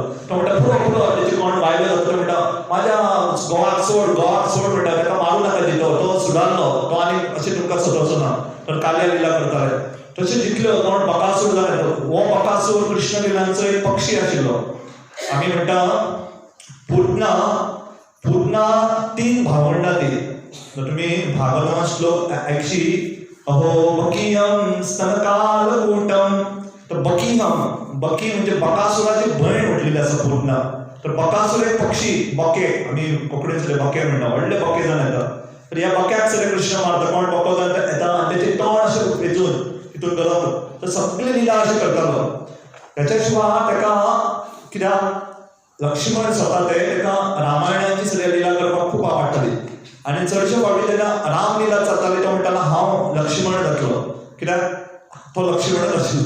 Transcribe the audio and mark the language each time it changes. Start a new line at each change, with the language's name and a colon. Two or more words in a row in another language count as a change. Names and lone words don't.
Konkani: तो म्हणटा फुडो तेची कोण बायलो जातलो म्हणटा म्हाज्या घोवाक सोड म्हणटा ताका मारूं नाका दितो तो सुदारलो तो आनी अशें तुमकां सोदोचो ना. तर कालिया लीला करताले. तशें जितल्यो कोण बकासूर जालो हो बकासूर कृष्ण लिलांचो एक पक्षी आशिल्लो. आमी म्हणटा पुतना 3 भावंडां ती. तुम्ही भागवत श्लोक 80
Sanskrit: अहो बकीयम स्तनकालकूटम.
Konkani: तर बकी म्हणजे बकासुराची भयण म्हटलेली आसा पुतना. तर बकासूर एक पक्षी बके आमी कोंकणीन सगळे बके म्हणटा व्हडले बके जावन येता. तर ह्या बक्याक सगळे कृष्ण मारता कोण बको जावन येता आनी तेचे तोंड अशें वेचून तितून घालप. तर सगळे लीला अशें करतालो. त्याच्या शिवाय ताका कित्याक लक्ष्मण स्वता ताका रामायणाची सगळी लीला करपाक खूब आवडटाली आनी चडशे फावटी जेन्ना राम लीला जाताली तो म्हणटालो हांव लक्ष्मण जातलो कित्याक तो लक्ष्मणच आशिल्लो.